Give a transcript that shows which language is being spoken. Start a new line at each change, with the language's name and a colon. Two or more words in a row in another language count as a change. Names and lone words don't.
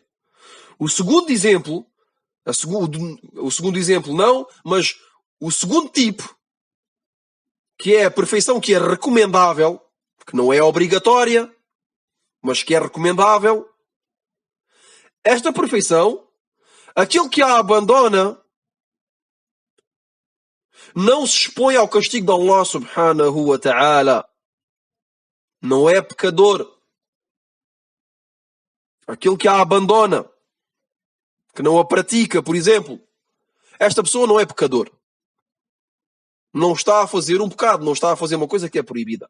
Portuguese: O segundo exemplo não, mas o segundo tipo, que é a perfeição que é recomendável, que não é obrigatória, mas que é recomendável. Esta perfeição, aquele que a abandona, não se expõe ao castigo de Allah
Arabic: سبحانه وتعالى.
Portuguese: Não é pecador. Aquele que a abandona, que não a pratica, por exemplo, esta pessoa não é pecador. Não está a fazer um pecado, não está a fazer uma coisa que é proibida.